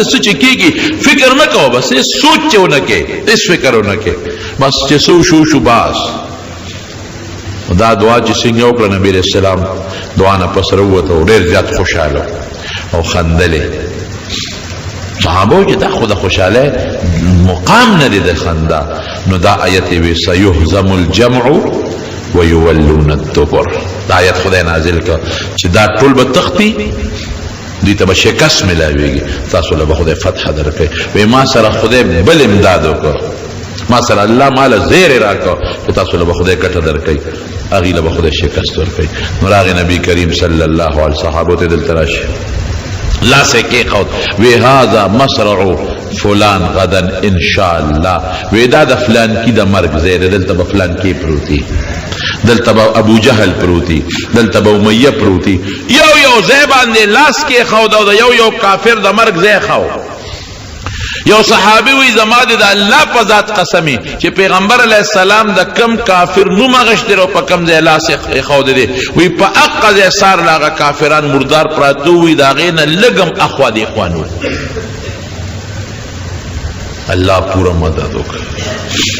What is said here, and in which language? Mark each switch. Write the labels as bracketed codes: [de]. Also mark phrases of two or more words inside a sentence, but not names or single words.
[ps] څه چې کېږي فکر نه کوه، بس هېڅ سوچ چې ونه کړې، هېڅ فکر ونه کړې، بس چې څه وشو شو بس. دا دعا چې څنګه وکړه نبی [ar] علیہ السلام [ps] دعا نه پس راووته او ډېر زیات خوشحاله او خندلې. صحابو چې دا خو د خوشحالۍ مقام نه دی د خندا، نو دا آیت وی [ar] سیهزم الجمع ویولون الدبر. [ps] دا آیت خدای نازل کړ چې دا ټول به تختی، دوی ته به شکست ملاویږي، تاسو له به خدای فتح درکوي. وی ما سره خدای بل امداد وکړ، ما سره الله مال زیر راکړ چې تاسو له به خدای کټه درکوي، هغې له به خدای شکست ورکوي. نو راغی نبی کریم [ar] صلی الله علیه [ps] صحابو ته دلته راشي لاس یې کېښود، وی [ar] هذا مسرع فلان غدا ان شاء الله. [ps] وی دا د فلان کی د مرګ ځای دی، دلته به فلان کی پروتي، دلته به ابو جهل پروتي، دلته به امیه پروتي. یو ځای باندې لاس کېښود او د یو کافر د مرګ ځای ښود. یو صحابي وی زما د الله په ذات قسمی چې پیغمبر [ar] علیه السلام [ps] د کم کافر نوم اغشتی او په کم ځای لاس یې ښودی دی، وی په حق ځای سار لاغه کافران مردار پراته وي، د هغې نه لږ اخوا د اخوان الله پورا مدد وکړي.